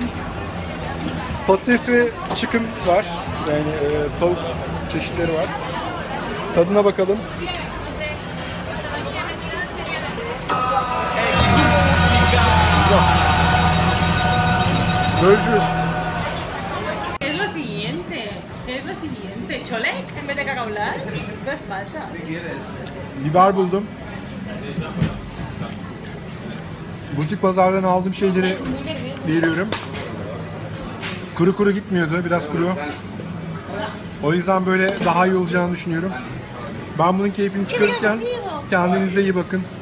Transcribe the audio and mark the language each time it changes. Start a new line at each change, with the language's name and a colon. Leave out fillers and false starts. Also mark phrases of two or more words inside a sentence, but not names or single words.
Turkish: Patates ve chicken var. Yani tavuk çeşitleri var. Tadına bakalım. Görüşürüz.
Spanish: Es lo siguiente. Cholek en vez de cacaolar. ¿Qué pasa?
Turkish: Biber buldum. Butik pazardan aldığım şeyleri veriyorum. Kuru kuru gitmiyordu, biraz kuru. O yüzden böyle daha iyi olacağını düşünüyorum. Ben bunun keyfini çıkarırken kendinize iyi bakın.